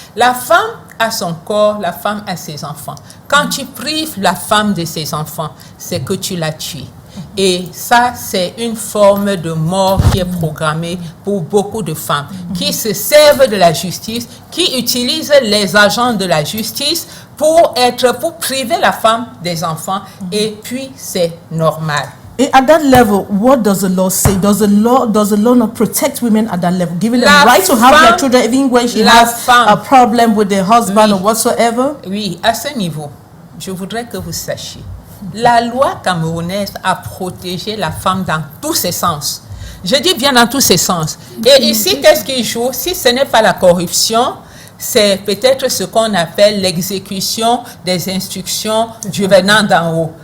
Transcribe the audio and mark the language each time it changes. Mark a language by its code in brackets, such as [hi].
[fr] La femme a son corps, la femme a ses enfants. Quand tu prives la femme de ses enfants, c'est que tu la tues. Et ça, c'est une forme de mort qui est programmée pour beaucoup de femmes qui se servent de la justice, qui utilisent les agents de la justice pour priver la femme des enfants. Et puis, c'est normal. [en] At that level, what does the law say? Does the law not protect women at that level, giving them the right to have their children even when she has a problem with their husband or whatsoever? [fr] Oui, à ce niveau, je voudrais que vous sachiez. La loi camerounaise a protégé la femme dans tous ses sens. Je dis bien dans tous ses sens. Et ici, qu'est-ce qui joue? Si ce n'est pas la corruption, c'est peut-être ce qu'on appelle l'exécution des instructions du venant d'en haut.